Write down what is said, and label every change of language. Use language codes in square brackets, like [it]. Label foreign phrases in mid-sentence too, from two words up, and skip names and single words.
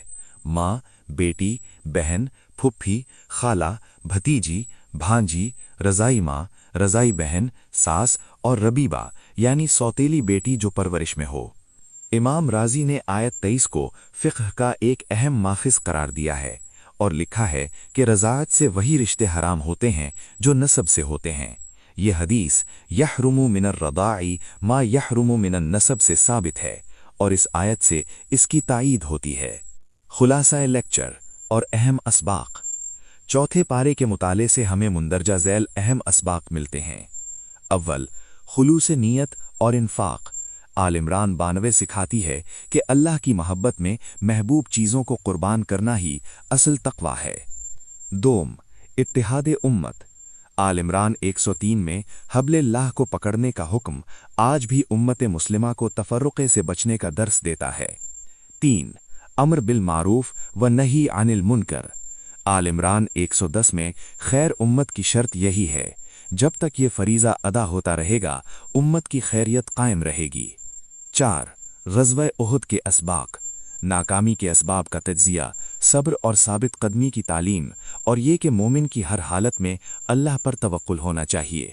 [ur] ماں، بیٹی، بہن، پھپھی، خالہ، بھتیجی، بھانجی، رضاعی ماں، رضاعی بہن، ساس اور ربیبہ یعنی سوتیلی بیٹی جو پرورش میں ہو. امام رازی نے آیت 23 کو فقہ کا ایک اہم ماخذ قرار دیا ہے اور لکھا ہے کہ رضاعت سے وہی رشتے حرام ہوتے ہیں جو نسب سے ہوتے ہیں. یہ حدیث [ar] يحرم من الرضاع ما يحرم من النسب [ur] سے ثابت ہے اور اس آیت سے اس کی تائید ہوتی ہے. خلاصہ لیکچر اور اہم اسباق. چوتھے پارے کے مطالعے سے ہمیں مندرجہ ذیل اہم اسباق ملتے ہیں. اول، خلوص نیت اور انفاق. آل عمران 92 سکھاتی ہے کہ اللہ کی محبت میں محبوب چیزوں کو قربان کرنا ہی اصل تقویٰ ہے. دوم، اتحاد امت. آل عمران 103 میں حبل اللہ کو پکڑنے کا حکم آج بھی امت مسلمہ کو تفرقے سے بچنے کا درس دیتا ہے. 3 [ar] أمر بالمعروف و نهي عن المنكر. [ur] آل عمران 110 میں خیر امت کی شرط یہی ہے، جب تک یہ فریضہ ادا ہوتا رہے گا امت کی خیریت قائم رہے گی. 4 غزوہ احد کے اسباق، ناکامی کے اسباب کا تجزیہ، صبر اور ثابت قدمی کی تعلیم، اور یہ کہ مومن کی ہر حالت میں اللہ پر توکل ہونا چاہیے.